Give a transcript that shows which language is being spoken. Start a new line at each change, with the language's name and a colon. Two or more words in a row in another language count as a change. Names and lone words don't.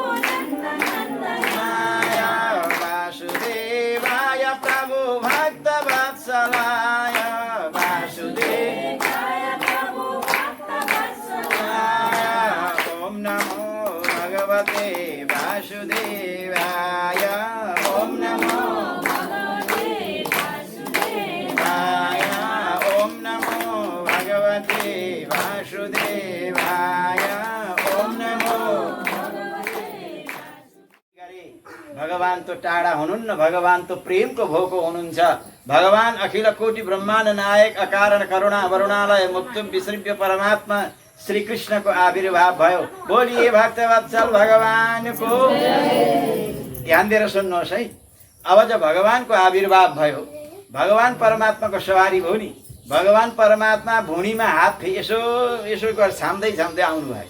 Sanskrit: नन्दनन्दनाय, वासुदेवाय प्रभो भक्तवत्सलाय, वासुदेवाय प्रभो भक्तवत्सलाय, ओम नमो भगवते वासुदेवाय, ओम नमो भगवते वासुदेवाय, ओम नमो भगवते वासुदेवाय, ओम नमो।
Nepali: भगवान तो टाढा हुनुहुन्न, भगवान तो प्रेमको भोको हुनुहुन्छ। भगवान
Sanskrit: अखिल कोटि ब्रह्माण्ड नायक अकारण करुणा वरुणालय मुक्तुम विसृप्य
Nepali: परमात्मा श्री कृष्णको आविर्भाव भयो। बोलिए भक्तवत्सल भगवानको। ध्यान दिएर सुन्नुहोस् है। अब जब भगवानको आविर्भाव भयो, भगवान परमात्माको सवारी भयो नि, भगवान परमात्मा भुँडीमा हात यसो यसो गरेर छाम्दै छाम्दै आउनु भएछ।